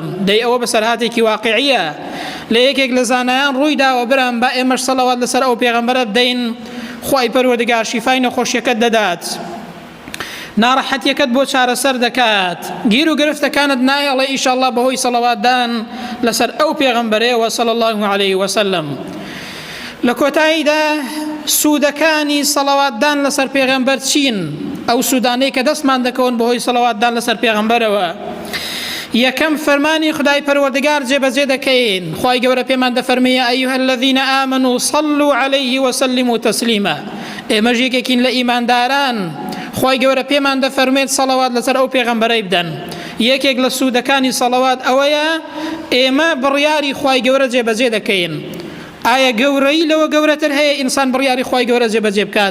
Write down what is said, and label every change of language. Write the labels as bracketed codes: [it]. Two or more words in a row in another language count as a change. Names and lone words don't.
[ckb] دەی ئەوە بەسەرهاتێکی واقعیە لە یەکێک لە زانایان ڕوویداوە برام، با ئێمەش سەڵاوات لەسەر ئەو پێغەمبەرە بدەین، خوای پەروەردگار شیفای نەخۆشیەکەت دەدات، ناڕەحەتیەکەت بۆ چارەسەر دەکات، گیر و گرفتەکانت نایەڵێ ئیشەڵڵا بەهۆی سەڵاواتدان لەسەر ئەو پێغەمبەرەیەوە [ar] صلی الله علیه وسلم. [ckb] لە کۆتاییدا سوودەکانی سەڵاواتدان لەسەر پێغەمبەر چین؟ ئەو سوودانەی کە دەستمان دەکەون بەهۆی سەڵاواتدان لەسەر پێغەمبەرەوە. یەکەم فەرمانی خدای پەروەردگار جێبەجێ دەکەین. خوای گەورە پێمان دەفەرمێ [ar] ئەیها الذین آمنوا صلوا عليه وسلموا تسلیما. [ckb] ئێمەش یەکێکین لە ئیمانداران. خوای گەورە پێمان دەفەرمێت سەڵەوات لەسەر ئەو پێغەمبەرەی بدەن. یەکێک لە سوودەکانی سەڵەوات ئەوەیە ئێمە بڕیاری خوای گەورە جێبەجێ دەکەین. ئایا گەورەی لەوە گەورەتر هەیە ئینسان بڕیاری خوای گەورە جێبەجێ بکات؟